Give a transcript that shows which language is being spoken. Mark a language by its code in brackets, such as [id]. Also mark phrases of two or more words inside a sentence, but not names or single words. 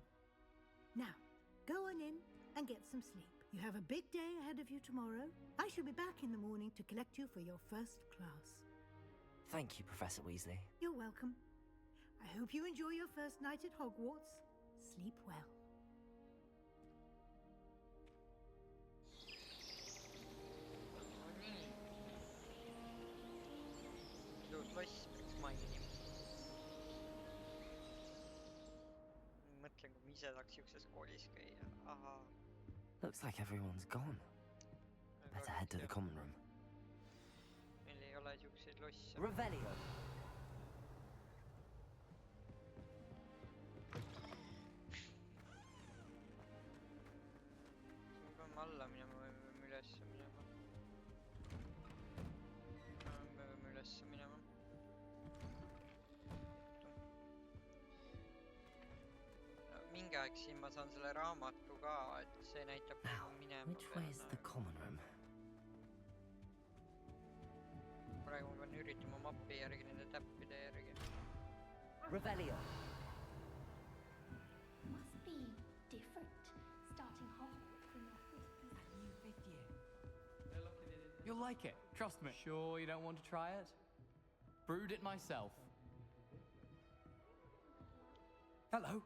[en] Now, go on in and get some sleep. You have a big day ahead of you tomorrow. I shall be back in the morning to collect you for your first class. Thank you, Professor Weasley. You're welcome. I hope you enjoy your first night at Hogwarts. Sleep well. [et] Mõtlen, kui ma ise saaks siukses koolis käia. Aha. [en] Looks like everyone's gone. Better head to the common room. [et] Meil ei ole siukseid losse. [en] Revelio! [et] Me peame alla minema või me peame ülesse minema? Me peame ülesse minema. Mingi aeg siin ma saan selle raamatu ka, et see näitab kuhu minema. [en] Which way is the common room? [et] Praegu ma pean üritama mapi järgi, nende täppide järgi. [en] Revelio! Must be different, starting Hogwarts from your first new fifth year. You'll like it, trust me. Sure you don't want to try it? Brewed it myself. Hello.